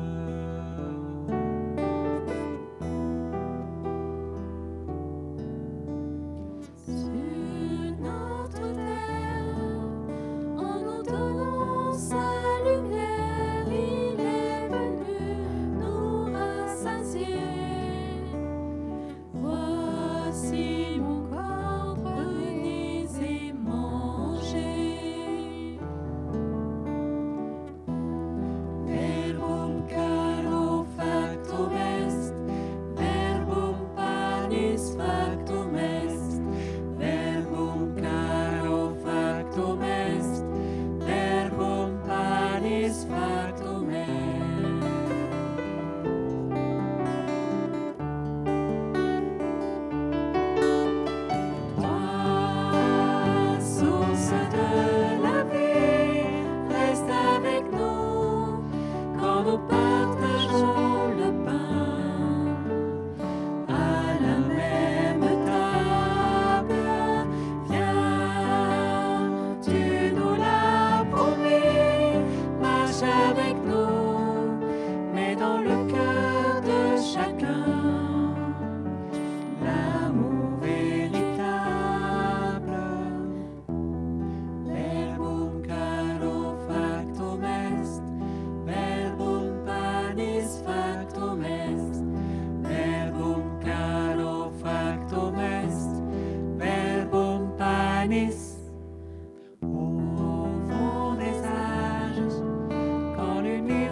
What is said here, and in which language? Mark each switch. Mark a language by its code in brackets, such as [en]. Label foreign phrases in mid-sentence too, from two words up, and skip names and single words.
[fr] Sur notre terre, en nous donnant sa lumière, il est venu nous rassasier. Voici mon corps, prenez et mangez. [la] Verbum caro factum est, verbum panis factum est, verbum caro factum est, verbum panis factum est. [fr] Toi, source de la vie, reste avec nous quand nous partageons le pain à la même table. Viens, tu nous l'as promis, marche avec nous, mets dans le cœur de chacun l'amour véritable. [la] Verbum caro factum est, verbum panis factum est, verbum caro factum est, verbum panis. [fr] Au fond des âges, quand l'univers